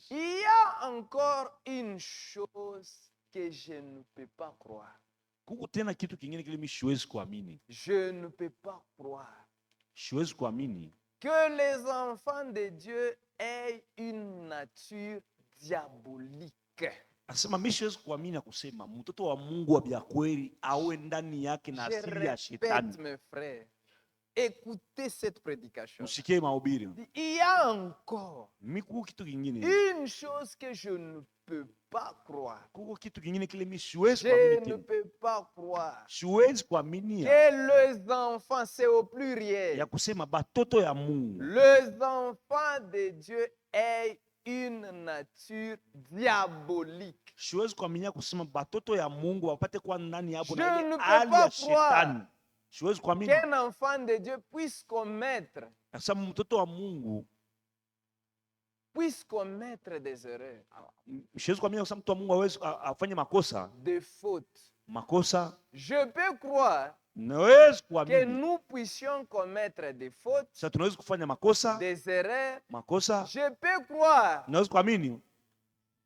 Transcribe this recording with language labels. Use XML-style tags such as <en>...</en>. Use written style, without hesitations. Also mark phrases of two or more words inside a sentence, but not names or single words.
<fr>Il y a encore une chose que je ne peux pas croire. Je ne peux pas croire que les enfants de Dieu aient une nature diabolique.</fr> <sw>Asema mimi siwezi kuamini kusema mtoto wa Mungu wa bia kweli awe ndani yake na asili ya shetani.</sw> <fr>Mes frères, écoutez cette prédication.</fr> <sw>Usikie mahubiri.</sw> <fr>Il y a encore</fr> <sw>Miku kitu kingine.</sw> <fr>Une chose que je ne peux pas croire.</fr> <sw>Kuko kitu kingine kile mimi siwezi</sw> <fr>Je</fr> <sw>kuamini.</sw> <fr>ne peux pas croire</fr> <sw>Siwezi kuamini</sw> <fr>que les enfants, c'est au pluriel,</fr> <sw>ya kusema batoto ya Mungu.</sw> <fr>Les enfants de Dieu aient une nature diabolique.</fr> <sw>Siwezi kuamini kusema batoto ya Mungu wapate kwa ndani hapo</sw> <fr>Je</fr> <sw>na</sw> <fr>ne</fr> <sw>ile</sw> <fr>peux</fr> <sw>hali</sw> <fr>pas</fr> <sw>ya shetani. Siwezi kuamini</sw> <fr>qu'un enfant de Dieu puisse commettre des erreurs,</fr> <sw>siwezi kuamini kusema mtu wa Mungu hawezi afanye makosa.</sw> <fr>des fautes.</fr> <sw>Makosa.</sw> <fr>Je peux croire</fr> <sw>Nawezi</sw> <fr>que</fr> <sw>kuamini.</sw> <fr>nous puissions commettre des fautes,</fr> <sw>Sasa tunaweza kufanya makosa.</sw> <fr>des erreurs.</fr> <sw>Makosa.</sw> <fr>Je peux croire</fr> <sw>Naweza kuamini</sw>